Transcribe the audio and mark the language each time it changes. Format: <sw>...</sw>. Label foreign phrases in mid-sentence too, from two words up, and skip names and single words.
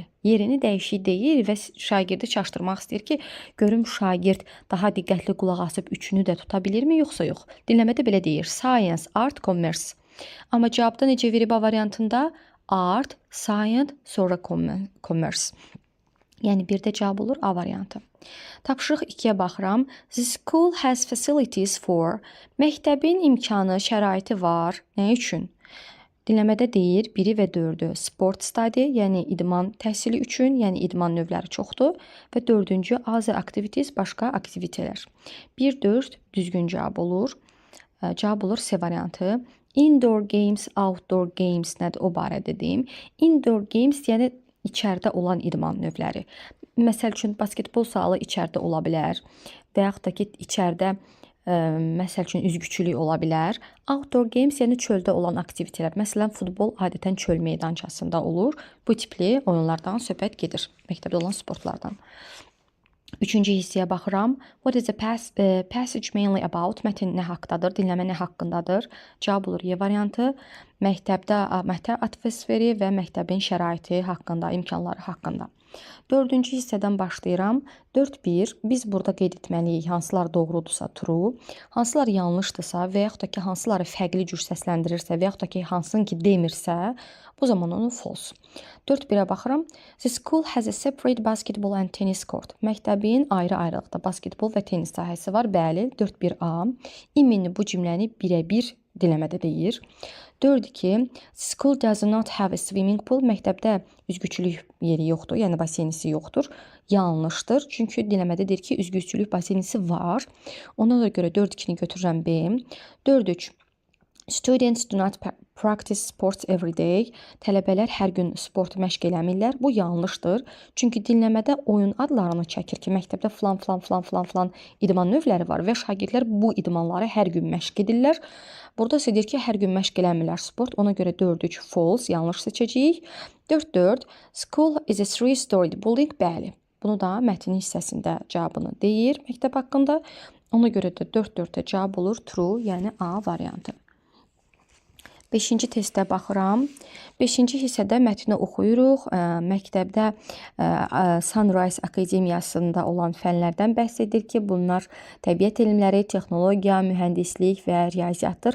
<az>Yerini dəyişik deyir və şagirdi çaşdırmaq istəyir ki, görüm şagird daha diqqətli qulaq asıb üçünü də tuta bilirmi, yoxsa yox. Dinləmədə belə deyir.</az> <en>Science, Art, Commerce.</en> <az>Amma cavabda necə verib A variantında?</az> <en>Art, Science,</en> <az>sonra Commerce. Yəni, bir də cavab olur A variantı. Tapşırıq 2-yə baxıram.</az> <en>The school has facilities for.</en> <az>Məktəbin imkanı, şəraiti var. Nə üçün? Dinləmədə deyir 1-i və 4-ü.</az> <en>Sport study,</en> <az>yəni idman təhsili üçün, yəni idman növləri çoxdur. Və 4-cü</az> <en>other activities,</en> <az>başqa aktivitelər. 1-4 düzgün cavab olur. Cavab olur C variantı.</az> <en>Indoor games, outdoor games</en> <az>nədir? O barədə deyim.</az> <en>Indoor games,</en> <az>yəni içəridə olan idman növləri. Məsəl üçün, basketbol salı içəridə ola bilər və yaxud da ki, içəridə məsəl üçün üzgüçülük ola bilər.</az> <en>Outdoor games,</en> <az>yəni çöldə olan aktivitelər. Məsələn, futbol adətən çöl meydançasında olur. Bu tipli oyunlardan söhbət gedir. Məktəbdə olan sportlardan. 3-cü hissəyə baxıram.</az> <en>What is the passage mainly about?</en> <az>Mətin nə haqqdadır? Dinləmə nə haqqındadır? Cavab olur Y variantı. Məktəbdə atmosferi və məktəbin şəraiti haqqında, imkanları haqqında. 4-cü hissədən başlayıram. 4-1. Biz burada qeyd etməliyik. Hansılar doğrudursa true, hansılar yanlışdırsa və yaxud da ki, hansıları fərqli cür səsləndirirsə və yaxud da ki, hansını ki demirsə, bu zaman onu false. 4-1-ə baxıram.</az> <en>The school has a separate basketball and tennis court.</en> <az>Məktəbin ayrı-ayrılıqda basketbol və tenis sahəsi var. Bəli, 4-1A. İminli bu cümləni birə-bir dinləmədə deyir. 4-2.</az> <en>School does not have a swimming pool.</en> <az>Məktəbdə üzgüçülük yeri yoxdur, yəni basenisi yoxdur. Yanlışdır. Çünki dinləmədə deyir ki, üzgüçülük basenisi var. Ona da görə 4-2-ni götürürəm B. 4-3.</az> <en>Students do not practice sports every day.</en> <az>Tələbələr hər gün sport məşq eləmirlər. Bu yanlışdır. Çünki dinləmədə oyun adlarını çəkir ki, məktəbdə filan idman növləri var və şagirdlər bu idmanları hər gün məşq edirlər. Burada isə deyir ki, hər gün məşq eləmirlər sport. Ona görə 4-3 false, yanlış seçəcəyik. 4-4.</az> <en>School is a 3-storied building.</en> <az>Bəli. Bunu da mətn hissəsində cavabını deyir məktəb haqqında. Ona görə də 4-4-ə cavab olur true, yəni A variantı. 5-ci testə baxıram. 5-ci hissədə mətni oxuyuruq. Məktəbdə Sunrise Akademiyasında olan fənlərdən bəhs edir ki, bunlar təbiət elmləri, texnologiya, mühəndislik və riyaziyyatdır.</az>